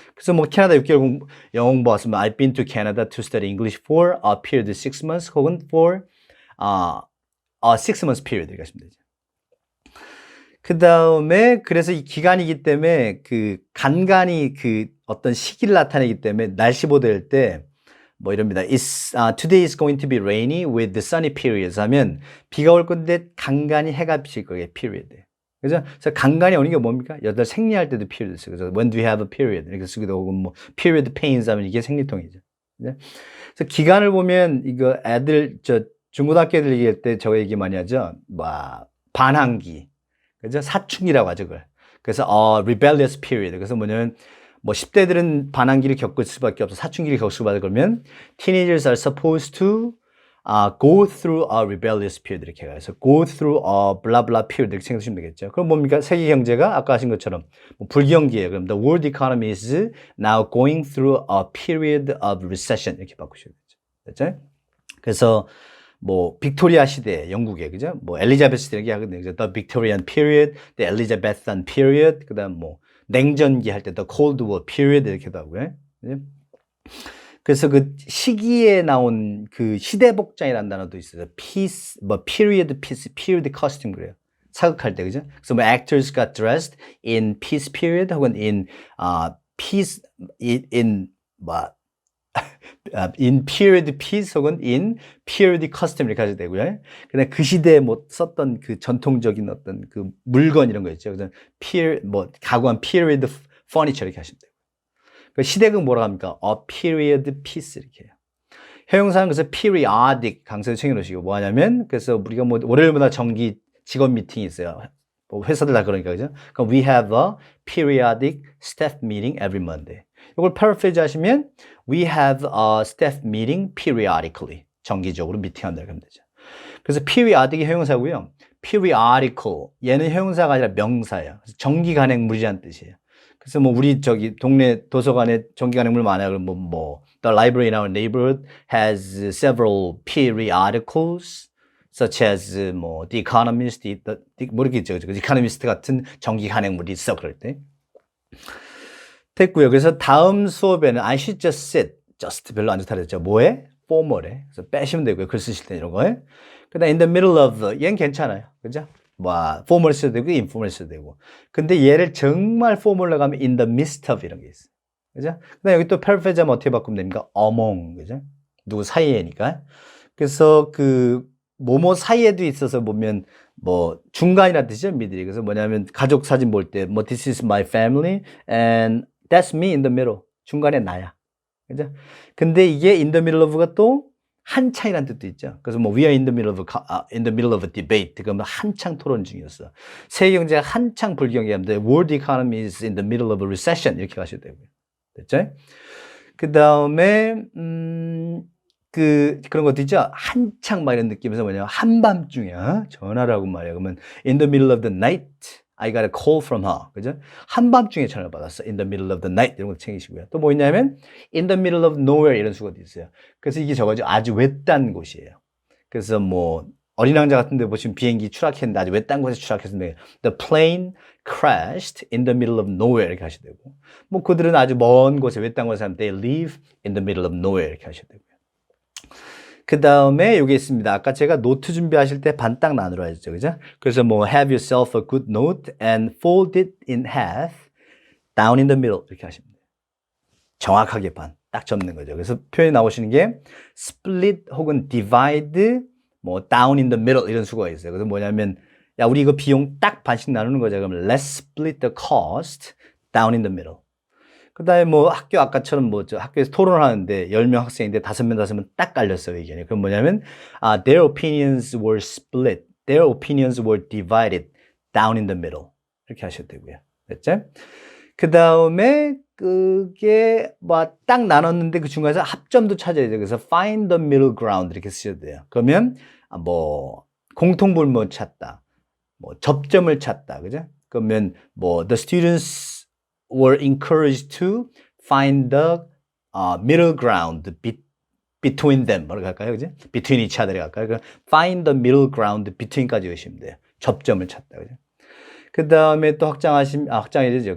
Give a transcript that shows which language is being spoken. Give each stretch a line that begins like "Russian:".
Korean: 그래서 뭐 캐나다 6개월 영어 공부 왔으면
English: I've been to Canada to study English for a period 6 months
Korean: 혹은
English: for a 6 months period
Korean: 이렇게 하시면 되죠. 그 다음에 그래서 이 기간이기 때문에 그 간간히 그 어떤 시기를 나타내기 때문에 날씨 보도할 때 뭐 이럽니다.
English: Today is going to be rainy with the sunny periods
Korean: 하면 비가 올 건데 간간히 해가 비칠 거예요. period. 그죠? 그래서 간간히 오는 게 뭡니까? 여덟 생리할 때도 period 쓰고 그래서
English: when do you have a period
Korean: 이렇게 쓰기도 하고 뭐
English: period pains
Korean: 하면 이게 생리통이죠. 그죠? 그래서 기간을 보면 이거 애들 중고등학교 애들 얘기할 때 저 얘기 많이 하죠. 뭐 반항기. 그죠? 사춘기라고 하죠, 그걸.
English: 그래서 rebellious period.
Korean: 그래서 뭐냐면 뭐 10대들은 반항기를 겪을 수밖에 없어. 사춘기를 겪을 수밖에 그러면
English: teenagers are supposed to go through a rebellious period
Korean: 이렇게 해서
English: go through a blah blah period
Korean: 이렇게 생각하시면 되겠죠. 그럼 뭡니까? 세계 경제가 아까 하신 것처럼 뭐 불경기예요. 그럼
English: the world economy is now going through a period of recession
Korean: 이렇게 바꾸셔야 되죠. 됐죠? 그래서 뭐 빅토리아 시대 영국에 그죠? 뭐 엘리자베스 시대 이렇게 하거든요. 그죠?
English: The Victorian period, the Elizabethan period,
Korean: 그다음 뭐 냉전기 할 때
English: the Cold War period
Korean: 이렇게도 하고요. 그죠? 그래서 그 시기에 나온 그 시대복장이라는 단어도 있어요.
English: piece, 뭐 period piece, period costume
Korean: 그래요. 사극할 때 그죠? 그래서 뭐
English: actors got dressed in peace period 혹은 in peace in 뭐 in period piece 혹은 in period costume
Korean: 이렇게 하셔도 되고요. 그다음 그 시대에 뭐 썼던 그 전통적인 어떤 그 물건 이런 거 있죠. 그래서 뭐 가구한 period furniture 이렇게 하시면 돼요. 그 시대극 뭐라고 합니까?
English: A period piece
Korean: 이렇게 해요. 형용사는 그래서 periodic 강세도 챙겨놓으시고 뭐 하냐면 그래서 우리가 뭐 월요일마다 정기 직원 미팅이 있어요. 뭐 회사들 다 그러니까 그죠? 그럼
English: we have a periodic staff meeting every Monday.
Korean: 이걸
English: paraphrase 하시면 we have a staff meeting periodically.
Korean: 정기적으로 미팅한다 이렇게 하면 되죠. 그래서 periodic이 형용사고요. periodical 얘는 형용사가 아니라 명사예요. 그래서 정기 간행물이라는 뜻이에요. 그래서 뭐 우리 저기 동네 도서관에 정기 간행물 많아요. 그럼 뭐
English: the library in our neighborhood has several periodicals such as 뭐 The Economist,
Korean: 뭐 이렇게 있죠. The Economist 같은 정기 간행물이 있어 그럴 때. 됐고요. 그래서 다음 수업에는
English: I should just sit, just
Korean: 별로 안 좋다 그랬죠. 뭐에? formal에. 그래서 빼시면 되고요. 글 쓰실 때 이런 거에. 그다음 in the middle of, 얘는 괜찮아요. 그죠? 뭐 formal 써도 되고 informal 써도 되고. 근데 얘를 정말 formal로 가면
English: in the midst of
Korean: 이런 게 있어요. 그죠? 그다음 여기 또 paraphrase 하면 어떻게 바꾸면 됩니까? among. 그죠? 누구 사이에니까. 그래서 그 뭐뭐 사이에도 있어서 보면 뭐 중간이라는 뜻이죠. 미들이. 그래서 뭐냐면 가족 사진 볼 때 뭐
English: this is my family and that's me in the middle.
Korean: 중간에 나야. 그죠? 근데 이게 in the middle of가 또 한창이라는 뜻도 있죠. 그래서 뭐
English: we are in the middle of a debate.
Korean: 그러면 한창 토론 중이었어. 세계 경제가 한창 불경기합니다.
English: World economy is in the middle of a recession.
Korean: 이렇게 가셔도 되고요. 됐죠? 그 다음에 그런 것도 있죠. 한창 막 이런 느낌에서 뭐냐면 한밤중이야. 전화를 하고 말이야. 그러면
English: in the middle of the night I got a call from her.
Korean: 그죠? 한밤중에 전화를 받았어.
English: In the middle of the night
Korean: 이런 거 챙기시고요. 또 뭐 있냐면 in the middle of nowhere 이런 수가 있어요. 그래서 이게 저거죠. 아주 외딴 곳이에요. 그래서 뭐 어린 왕자 같은 데 보시면 비행기 추락했는데 아주 외딴 곳에 추락했는데
English: the plane crashed in the middle of nowhere
Korean: 이렇게 하셔도 되고 뭐 그들은 아주 먼 곳에 외딴 곳에 사는
English: they live in the middle of nowhere
Korean: 이렇게 하셔도 되고요. 그 다음에 여기 있습니다. 아까 제가 노트 준비하실 때 반 딱 나누라 했죠. 그죠? 그래서 뭐
English: have yourself a good note and fold it in half down in the middle
Korean: 이렇게 하시면 돼요. 정확하게 반 딱 접는 거죠. 그래서 표현이 나오시는 게 split 혹은 divide 뭐 down in the middle 이런 수가 있어요. 그래서 뭐냐면 야 우리 이거 비용 딱 반씩 나누는 거죠. 그러면
English: let's split the cost down in the middle.
Korean: 그 다음에 뭐 학교 아까처럼 뭐 저 학교에서 토론을 하는데 10명 학생인데 5명 딱 깔렸어요, 의견이. 그럼 뭐냐면
English: their opinions were split. Their opinions were divided down in the middle.
Korean: 이렇게 하셔도 되고요. 됐죠? 그 다음에 그게 뭐 딱 나눴는데 그 중간에서 합점도 찾아야 돼요. 그래서 find the middle ground 이렇게 쓰셔도 돼요. 그러면 뭐 공통분모 찾다. 뭐 접점을 찾다. 그죠? 그러면 뭐
English: the students were encouraged to find the middle ground between them.
Korean: 뭐라고 할까요? 그죠? between each other 할까요? 그러니까
English: find the middle ground between
Korean: 까지 외우시면 돼요. 접점을 찾다. 그죠? 그 다음에 또 확장해야 되죠.